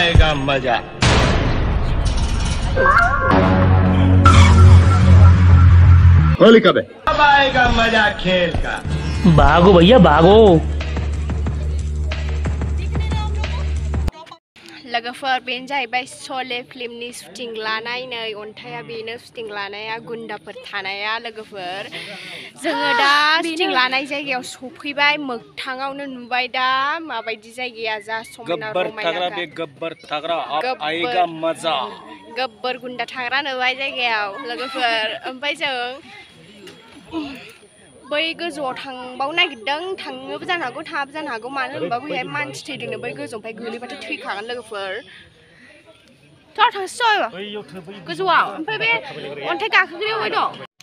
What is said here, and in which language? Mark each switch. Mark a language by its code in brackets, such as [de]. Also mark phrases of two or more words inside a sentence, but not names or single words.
[hi] मजा। होली कब है? अब आएगा मजा खेल का। भागो भैया भागो। [brx] लोगोफोर बेनो जाहैबाय शले फिल्मनि शुटिं लानाय नै अन्थाइया बेनो शुटिं लानाया गुन्दाफोर थानाया लोगोफोर जोङो दा शुटिं लानाय जायगायाव सफैबाय मोगथाङावनो नुबाय दा माबायदि जायगाया जा समायना रमायना बे गब्बर थाग्रा [hi] अब आएगा मजा [brx] गब्बर गुन्दा थाग्रा नुबाय जायगायाव लोगोफोर ओमफ्राय जों बै गोजौआव थांबावनो नागिरदों थांनोबो जानो हागौ थाङाबो जानो हागौ मानो होनबा बैहाय मानसि थैदोंनो बै गोजौनिफ्राय गोलैबाथ' थैखागोन लोगोफोर थ' थांसै गोजौआव ओमफ्राय बे अन्थाइ गाखोग्राया अबे दं